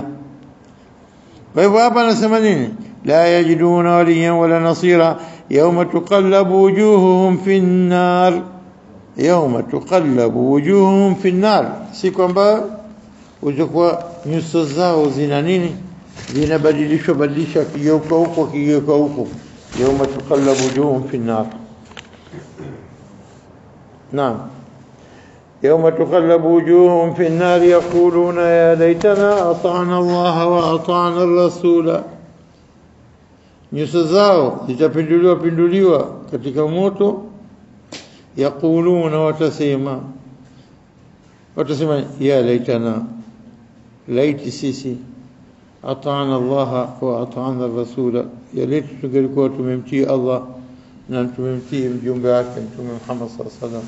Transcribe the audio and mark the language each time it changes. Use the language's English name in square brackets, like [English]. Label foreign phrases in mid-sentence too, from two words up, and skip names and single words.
[Swahili] Kwa hivyo hapa anasema nini? [Arabic] لا يجدون وليا ولا نصيرا يوم تقلب وجوههم في النار, يوم تقلب وجوههم في النار, [Swahili] si kwamba utakuwa nyuso zao zina nini, zinabadilishwa kigeuka huko, [Arabic] يوم تقلب وجوههم في النار. Naam, يوم تقلب وجوههم في النار يقولون يا ليتنا أطعنا الله وأطعنا الرسول. [Swahili] Nyuso zao zitapinduliwa katika moto. Yaquluna, watasema [Arabic] يا ليتنا, [Swahili] laiti sisi, [Arabic] أطعنا الله وأطعنا الرسولا, [Swahili] ya laiti tungelikuwa tumemtii Allah na tumemtii mjumbe wake Mtume Muhammad [Arabic] صلى الله عليه وسلم.